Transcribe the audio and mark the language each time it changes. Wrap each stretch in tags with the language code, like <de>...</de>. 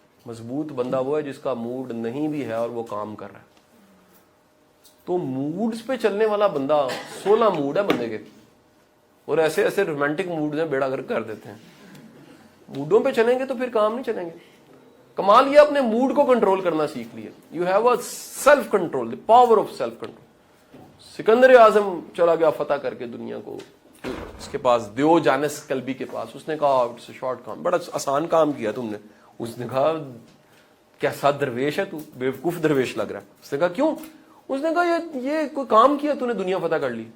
<ur>مضبوط بندہ وہ ہے جس کا موڈ نہیں بھی ہے اور وہ کام کر رہا ہے. تو موڈز پہ چلنے والا بندہ، 16 موڈ ہے بندے کے، اور ایسے ایسے رومانٹک موڈز ہیں بیڑا گرک کر دیتے ہیں. موڈوں پہ چلیں گے تو پھر کام نہیں چلیں گے. کمال یہ اپنے موڈ کو کنٹرول کرنا سیکھ لیا.</ur> <en>You have a self control, the power of self control.</en> <ur>Sikandar اعظم چلا گیا فتح کر کے دنیا کو، اس کے پاس دیو جانس کلبی کے پاس. اس نے کہا</ur> <en>it's a short کام،</en> <ur>بڑا آسان کام کیا تم نے. اس نے کہا کیسا درویش ہے تو، بیوقوف درویش لگ رہا ہے. اس نے کہا کیوں؟ اس نے کہا یہ کوئی کام کیا تو نے دنیا فتح کر لی.</ur>